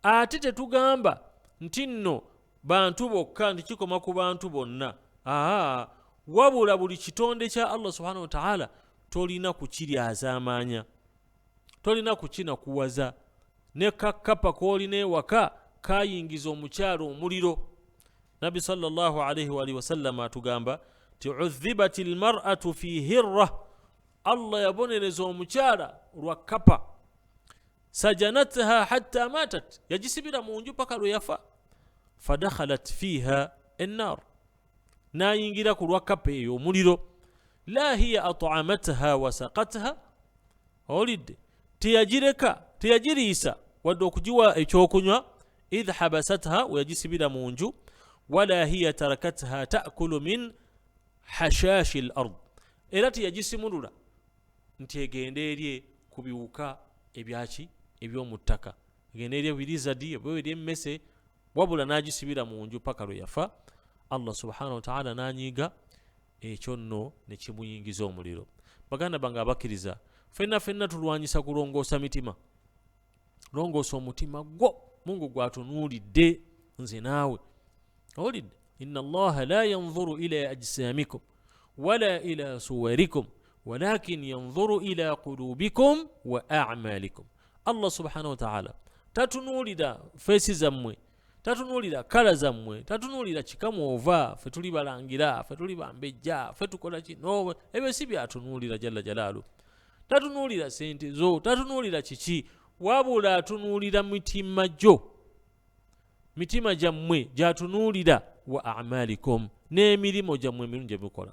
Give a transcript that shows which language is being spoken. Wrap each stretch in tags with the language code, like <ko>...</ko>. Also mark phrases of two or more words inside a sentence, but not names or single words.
<lg>ate tetugamba nti nno bantu bokka nti kikoma ku bantu bonna. Wabula buli kitonde kya Allah</lg> <ar>سبحانه وتعالى</ar> <lg>tolina kukiryazaamaanya, tolina kukinakuwaza. Ne kakkapa koolina ewaka kayingiza omukyalo omuliro. Nabbi</lg> <ar>صلى الله عليه وسلم</ar> <lg>atugamba ti</lg> <ar>عذبت المرأة في هرة,</ar> <lg>Allah yabonereza omukyala lwa kapa.</lg> <ar>سجنتها حتى ماتت,</ar> <lg>yagisibira mu nju paka lwe yafa.</lg> <ar>فدخلت فيها النار,</ar> <lg>nayingira ku lwa kapa eyo omuliro.</lg> <ar>لا هي أطعمتها وسقتها,</ar> <lg>olidde teyagireka teyagiriisa wadde okugiwa ekyokunywa.</lg> <ar>إذ حبستها,</ar> <lg>weyagisibira mu nju.</lg> <ar>ولا هي تركتها تأكل من خشاش الأرض,</ar> <lg>era teyagisimulula nti egende erye ku biwuka ebyaki eby'omu ttaka, egende erye birizadi oba erye emmese, wabula n'agisibira mu nju paka lwe yafa. Allah</lg> <ar>سبحانه وتعالى</ar> <lg>n'anyiiga ekyo nno ne kimuyingiza omuliro. Baganda bange abakkiriza, ffenna tulwanyisa kulongoosa mitima. Longoosa omutima gwo, Mungu gwatunuulidde nze naawe.</lg> <ar>Olidde إن الله لا ينظر إلى أجسامكم ولا إلى صوركم ولكن ينظر إلى قلوبكم وأعمالكم.</ar> <lg>Allah</lg> <ar>سبحانه وتعالى</ar> <lg>tatunuulira feesi zammwe, tatunuulira kala zammwe, tatunuulira kikamu ova, fe tuli balangira, fe tuli bambejja, fe tukola kino, ebyo si byatunuulira</lg> <ar>جل جلاله.</ar> <lg>Tatunuulira sente zo, tatunuulira kiki, wabula atunuulira mitima gyo, mitima gyammwe gyatunuulira,</lg> <ar>وأعمالكم,</ar> <lg>n'emirimu gyammwe emirungi gye mukola.</lg>